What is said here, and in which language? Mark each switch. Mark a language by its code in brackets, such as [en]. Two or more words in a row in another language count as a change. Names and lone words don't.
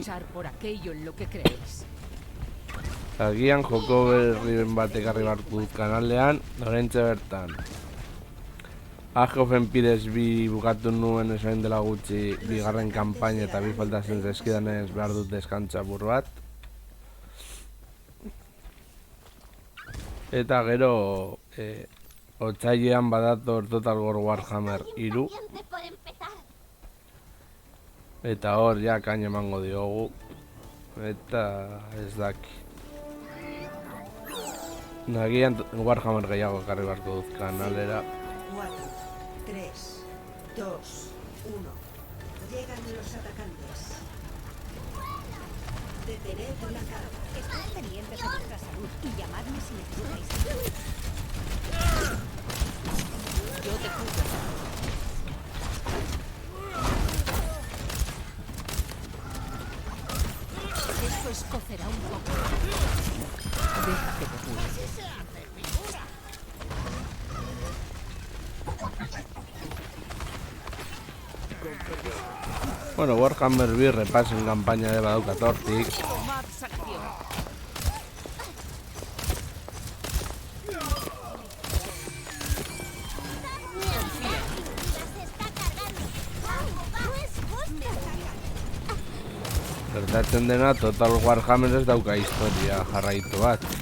[es] Luchar por aquello en lo que creéis. [eu] agian joko berri bat ekarri barku dut kanalean, oraintxe bertan. Age of Empires 2 bukatu nuen esain dela gutxi bigarren kanpaina eta bi falta zen zaizkidanez behar dut deskantza apur bat. Eta gero otsailean badator Total War Warhammer 3. [es] Por empezar. [eu] Eta hor ja kaino emango diogu. Eta ez daki. Nagian Warhammer gehiago ekarri beharko dut kanalera. [es] 4, 3, 2, 1. Llegan los atacantes. Detened la carga. Estad pendientes de vuestra salud y llamadme si necesitáis ayuda. Yo te juro. Esto escocerá un poco. Deja que te cure. Bueno, Warhammer B repaso en campaña de [eu] badaukat hortik. [es] Tomad sanación. [eu] Gertatzen dena Total Warhammer ez dauka historia jarraitu bat.